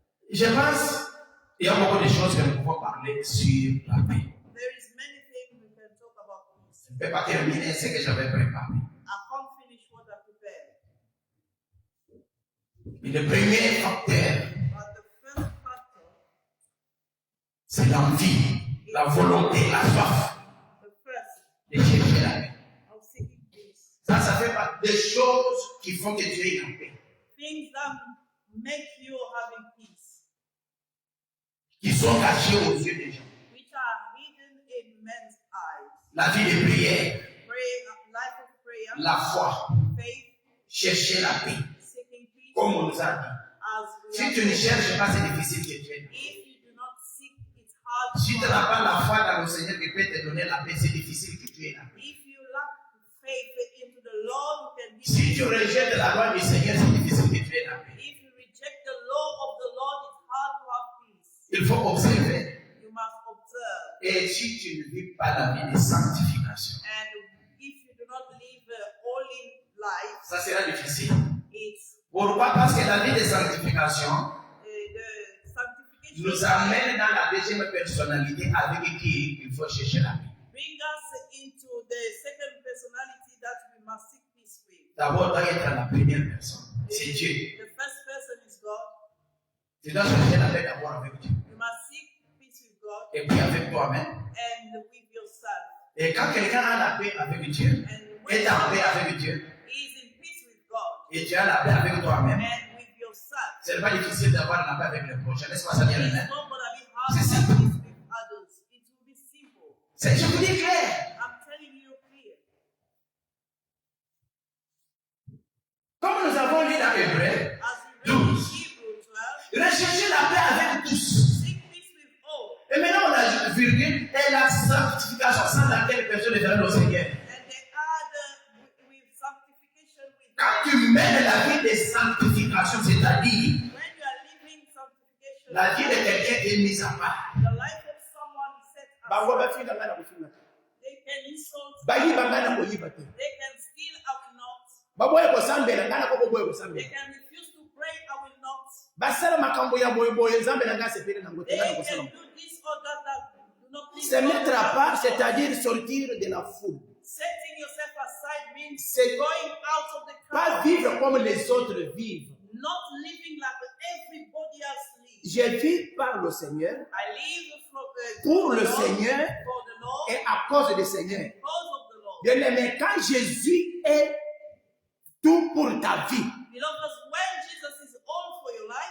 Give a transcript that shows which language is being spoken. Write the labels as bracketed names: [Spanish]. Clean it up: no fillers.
[French] je pense qu'il y a beaucoup de choses que nous pouvons parler sur la paix. [English] there is many things we can talk about peace. [French] Je ne peux pas terminer ce que j'avais préparé. [English] I can't finish what I prepared. [French] Mais le premier facteur, [English] But the first factor, [French] c'est l'envie, la volonté, la soif [English] the first, [French] de chercher la paix. [English] of seeking peace. [French] Ça fait partie des choses qui font que tu aies la paix, [English] Things that make you having peace, [French] qui sont cachées aux yeux des gens. [English] which are hidden in men's eyes. [French] La vie de prière, [English] Life of prayer, [French] la foi, [English] faith, [French] chercher la paix. [English] seeking peace, [French] Comme on nous a dit. [English] as we [French] Si [English] are [French] tu ne cherches pas, c'est difficile que tu aies. [English] if you do not seek, it's hard [French] Si tu [English] to [French] n'as pas [English] find. [French] la foi dans le Seigneur qui peut te donner la paix, c'est difficile que tu aies la paix. [English] If you lack faith into the Lord who can give [French] Si tu [English] you, [French] rejettes la loi du Seigneur, c'est difficile que tu aies la paix. [English] if you reject the law of the Lord, it's hard to have peace. [French] Il faut observer. [English] You must observe. [French] Et si tu ne vis pas la vie de sanctification, [English] And if you do not live a holy life, [French] ça sera difficile. [English] it's [French] Pourquoi? Parce que la vie de sanctification [English] the sanctification [French] nous amène dans la deuxième personnalité avec qui il faut chercher la paix. [English] bring us into the second personality that we must seek peace with. [French] D'abord, doit être la première personne. C'est Dieu. [English] The first person is God. [French] Tu dois chercher la paix d'abord avec Dieu. [English] You must seek peace with God [French] Et puis avec toi-même. [English] and with yourself. [French] Et quand quelqu'un a la paix avec Dieu, [English] And [French] est [English] when [French] en paix avec Dieu, [English] he is in peace with God [French] et tu as la paix avec toi-même, [English] and with yourself, [French] ce n'est pas difficile d'avoir la paix avec le prochain. N'est-ce pas ça, bien [English] it's [French] aimé? [English] not going to be hard [French] C'est [English] to [French] simple. [English] have peace with others. It will be simple. [French] Je vous dis clair. [English] I'm telling you clear. [French] Comme nous avons lu dans Hébreu, [English] As we read in [French] 12. [English] Hebrew 12, [French] recherchez la paix avec tous. [English] seek peace with all. [French] Et maintenant, on ajoute virgule et la sanctification sans laquelle personne ne verra le Seigneur. [English] And they add with sanctification with [French] Quand tu mènes la vie de sanctification, c'est-à-dire [English] when you are living sanctification, [French] la vie de quelqu'un est mise à part. [English] the life of someone is set [Lingala] bango [English] aside. [Lingala] bafinga nga na kofinga te [English] They can insult, [Lingala] bayiba nga na koyiba te [English] they can steal, I will not. [Lingala] baboye kosambela nga na koko boye [English] They [Lingala] kosambela [English] can refuse to pray, I will not. [Lingala] basala makambo ya boyeboye nzambe na nga asepeli nango te [English] They [Lingala] nga na [English] can [Lingala] kosala [English] do this or that do not please [French] se mettre à [English] God. [French] part c'est-à-dire sortir de la foule [English] Setting yourself aside means [French] C'est- [English] going out of the [French] pas [English] crowd, [French] vivre comme les autres vivent. [English] not living like everybody else lives. [French] Je vis par le Seigneur, [English] I live [French] pour [English] the [French] le [English] Lord, [French] Seigneur [English] for the Lord, [French] et à cause du Seigneur. [English] because of the Lord. [French] Bien aimé, quand Jésus est tout pour ta vie, [English] Beloved, when Jesus is all for your life,